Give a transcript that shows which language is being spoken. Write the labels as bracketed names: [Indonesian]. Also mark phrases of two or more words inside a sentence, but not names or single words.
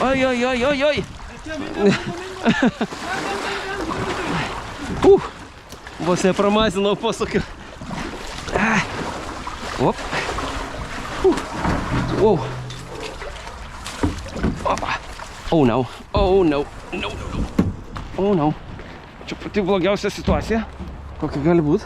[Lithuanian] Ai. Vos nepramazinau posūkiu. Op. Wow. Opa. [English] Oh no. Oh no. No, no, no. Oh no. [Lithuanian] Čia pati blogiausia situacija, kokia gali būti.